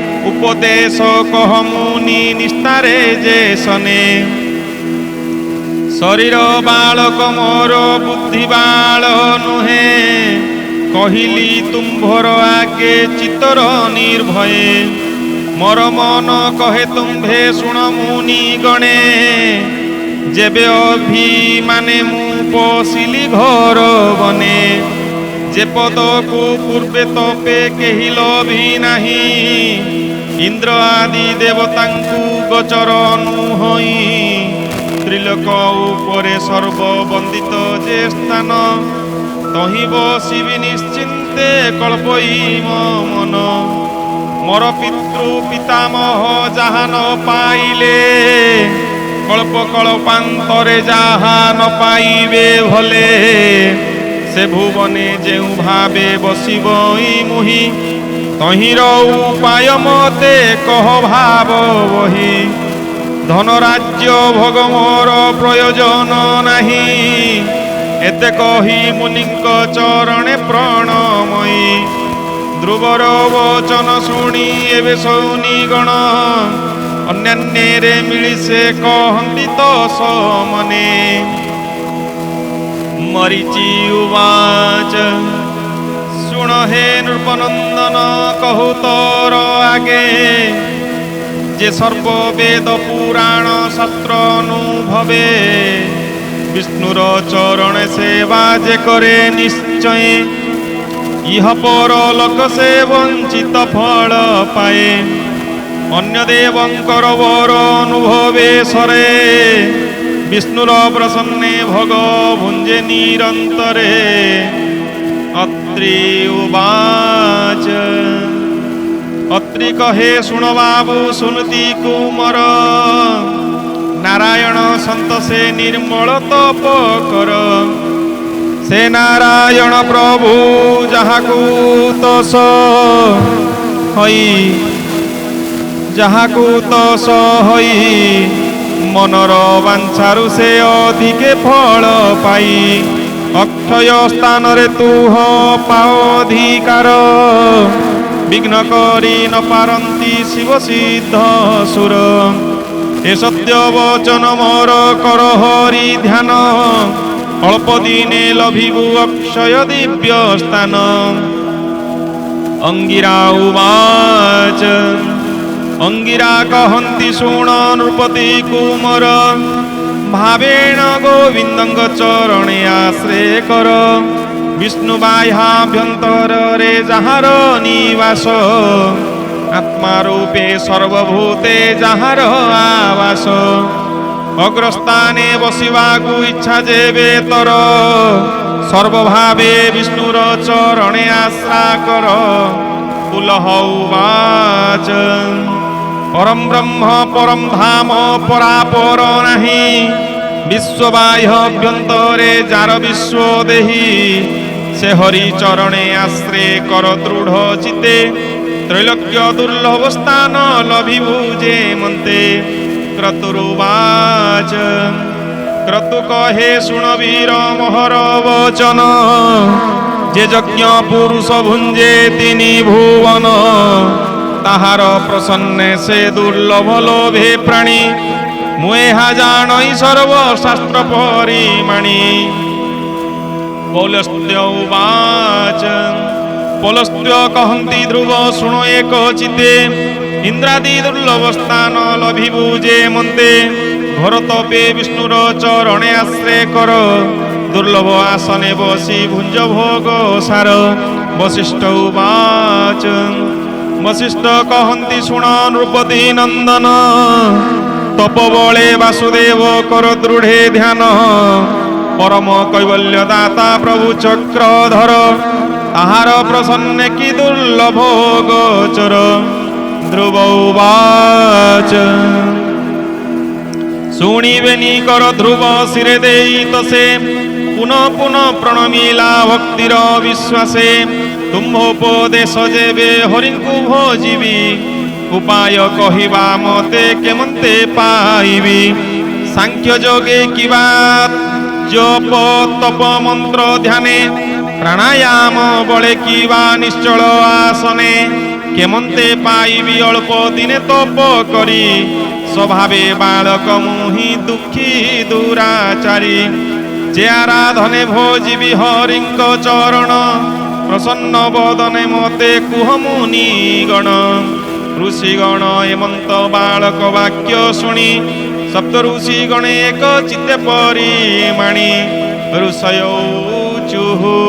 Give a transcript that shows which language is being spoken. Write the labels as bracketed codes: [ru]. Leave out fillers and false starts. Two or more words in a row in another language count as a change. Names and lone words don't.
[or] ଉପଦେଶ କହ ମୁନି ନିସ୍ତାରେ ଯେ ସନେ ଶରୀର ବାଳକ ମୋର ବୁଦ୍ଧି ବାଳ ନୁହେ କହିଲି ତୁମ୍ଭର ଆଗେ ଚିତର ନିର୍ଭୟେ ମୋର ମନ କହେ ତୁମ୍ଭେ ଶୁଣ ମୁନି ଗଣେ ଯେବେ ଅଭିମାନେ ମୁ ପଶିଲି ଘର ବନେ ଯେ ପଦ କୋ ପୂର୍ବେ ତପେ କେହି ଲଭି ନାହି ଇନ୍ଦ୍ର ଆଦି ଦେବତାଙ୍କୁ ଗୋଚର ନୁହଇ ତ୍ରିଲୋକ ଉପରେ ସର୍ବବନ୍ଦିତ ଯେ ସ୍ଥାନ ତହି ବସିବି ନିଶ୍ଚିନ୍ତେ କଳ୍ପଇ ମନ ମୋର ପିତୃ ପିତାମହ ଯହା ନ ପାଇଲେ କଳ୍ପ କଳ୍ପାନ୍ତରେ ଯହା ନ ପାଇବେ ଭଲେ ସେ ଭୁବନେ ଯେଉ ଭାବେ ବସିବଇ ମୁହି ତହିର ଉପାୟ ମତେ କହ ଭାବ ବହି ଧନ ରାଜ୍ୟ ଭୋଗ ମୋର ପ୍ରୟୋଜନ ନାହି ଏତେ କହି ମୁନିକ ଚରଣେ ପ୍ରଣମୟି ଧ୍ରୁବର ବଚନ ଶୁଣି ଏବଂ ସୌନି ଗଣ ଅନ୍ୟାନ୍ୟ ମିଳି ସେ କହତି ତୋ ସମନେ ମରୀଚି ଉବାଚ ଶୁଣ ହେ ନୃପନନ୍ଦନ କହୁ ତୋର ଆଗେ ଯେ ସର୍ବ ବେଦ ପୁରାଣ ଶାସ୍ତ୍ର ଅନୁଭବେ ବିଷ୍ଣୁର ଚରଣ ସେବା ଯେ କରେ ନିଶ୍ଚୟ ଇହ ପର ଲୋକ ସେ ବଞ୍ଚିତ ଫଳ ପାଏ ଅନ୍ୟ ଦେବଙ୍କର ବର ଅନୁଭବେ ସରେ ବିଷ୍ଣୁର ପ୍ରସନ୍ନେ ଭୋଗ ଭୁଞ୍ଜେ ନିରନ୍ତରେ ଅତ୍ରି ଉବାଚ ଅତ୍ରି କହେ ଶୁଣ ବାବୁ ସୁନତି କୁମର ନାରାୟଣ ସନ୍ତ ସେ ନିର୍ମଳ ତପ କର ସେ ନାରାୟଣ ପ୍ରଭୁ ଯହାକୁ ତସ ହଇ ଯହାକୁ ତସ ହଇ ମନର ବାଞ୍ଛାରୁ ସେ ଅଧିକେ ଫଳ ପାଇ ଅକ୍ଷୟ ସ୍ଥାନ ରେ ତୁହ ପାଓଧିକାର ବିଘ୍ନ କରି ନ ପାରନ୍ତି ଶିବ ସିଦ୍ଧ ସୁର ଏ ସତ୍ୟ ବଚନ ମୋର କର ହରି ଧ୍ୟାନ ଅଳ୍ପ ଦିନେ ଲଭିବୁ ଅକ୍ଷୟ ଦିବ୍ୟ ସ୍ଥାନ ଅଙ୍ଗିରା ଉବାଚ ଅଙ୍ଗିରା କହନ୍ତି ଶୁଣ ନୃପତି କୁମର ଭାବେଣ ଗୋବିନ୍ଦଙ୍ଗ ଚରଣେ ଆଶ୍ରୟ କର ବିଷ୍ଣୁ ବାହ୍ୟାଭ୍ୟନ୍ତର ରେ ଯହାର ନିବାସ ଆତ୍ମା ରୂପେ ସର୍ବଭୂତେ ଯହାର ଆବାସ ଅଗ୍ରସ୍ଥାନେ ବସିବାକୁ ଇଚ୍ଛା ଯେବେ ତର ସର୍ବଭାବେ ବିଷ୍ଣୁର ଚରଣେ ଆଶ୍ରା କର ପୁଲହ ଉବାଚ ପରମ ବ୍ରହ୍ମ ପରମ ଧାମ ପରାପର ନାହି ବିଶ୍ୱବାହ୍ୟଭ୍ୟନ୍ତରେ ଯାର ବିଶ୍ୱ ଦେହୀ ସେ ହରି ଚରଣେ ଆଶ୍ରୟ କର ଦୃଢ଼ ଚିତେ ତ୍ରୈଲୋକ୍ୟ ଦୁର୍ଲଭ ସ୍ଥାନ ଲଭିବୁ ଯେ ମନ୍ତେ କ୍ରତୁରୁବାଚ କ୍ରତୁ କହେ ଶୁଣ ବୀର ମୋହର ବଚନ ଯେ ଯଜ୍ଞ ପୁରୁଷ ଭୁଞ୍ଜେ ତିନି ଭୁବନ ତାହାର ପ୍ରସନ୍ନେ ସେ ଦୁର୍ଲଭ ଲୋଭେ ପ୍ରାଣୀ ମୁହା ଜାଣଇ ସର୍ବଶାସ୍ତ୍ର ପରିମାଣୀ ପୌଲସ୍ତ୍ୟ ଉବାଚ ପୌଲସ୍ତ୍ୟ କହନ୍ତି ଧ୍ରୁବ ଶୁଣ ଏକ ଚିତେ ଇନ୍ଦ୍ରାଦି ଦୁର୍ଲଭ ସ୍ଥାନ ଲଭିବୁ ଯେ ମନ୍ତେ ଘର ତପେ ବିଷ୍ଣୁର ଚରଣେ ଆଶ୍ରୟ କର ଦୁର୍ଲଭ ଆସନେ ବସି ଭୁଞ୍ଜ ଭୋଗ ସାର ବଶିଷ୍ଠ ଉବାଚ ବଶିଷ୍ଠ କହନ୍ତି ଶୁଣ ନୃପତି ନନ୍ଦନ ତପ ବଳେ ବାସୁଦେବ କର ଦୃଢ଼େ ଧ୍ୟାନ ପରମ କୈବଲ୍ୟ ଦାତା ପ୍ରଭୁ ଚକ୍ରଧର ତାହାର ପ୍ରସନ୍ନ କି ଦୁର୍ଲଭ ଗୋଚର ଧ୍ରୁବ ଉବାଚ ଶୁଣିବେନି କର ଧ୍ରୁବ ସିରେ ଦେଇ ତସେ ପୁନଃ ପୁନଃ ପ୍ରଣମିଲା ଭକ୍ତିର ବିଶ୍ୱାସେ ତୁମ୍ଭୋପଦେଶ ଯେବେ ହରିଙ୍କୁ ଭୋଜିବି ଉପାୟ କହିବା ମତେ କେମନ୍ତେ ପାଇବି ସାଂଖ୍ୟ ଯୋଗେ କିବା ଜପ ତପ ମନ୍ତ୍ର ଧ୍ୟାନେ ପ୍ରାଣାୟାମ ବଳେ କିବା ନିଶ୍ଚଳ ଆସନେ କେମନ୍ତେ ପାଇବି ଅଳ୍ପ ଦିନେ ତପ କରି ସ୍ୱଭାବେ ବାଳକ ମୁହି ଦୁଖୀ ଦୁରାଚାରୀ ଯେ ଆରାଧନେ ଭୋଜିବି ହରିଙ୍କ ଚରଣ ପ୍ରସନ୍ନ ବଦନେ ମତେ କୁହ ମୁନି ଗଣ ଋଷିଗଣ ହେମନ୍ତ ବାଳକ ବାକ୍ୟ ଶୁଣି ସପ୍ତ ଋଷି ଗଣ ଏକ ଚିତ୍ତେ ପରିମାଣୀ ଋଷୟୌଚୁଃ